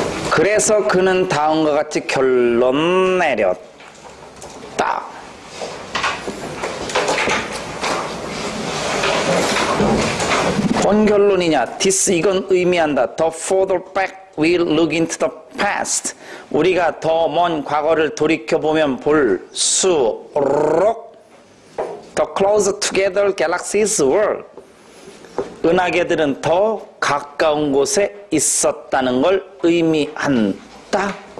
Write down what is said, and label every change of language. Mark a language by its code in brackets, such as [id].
[ko] 그래서 그는 다음과 같이 결론 내렸다. 뭔 결론이냐? This, 이건 의미한다. [en] The further back we look into the past. [ko] 우리가 더 먼 과거를 돌이켜보면 볼수록 [en] The closer together galaxies were. [ko] 은하계들은 더 가까운 곳에 있었다는 걸 의미한다.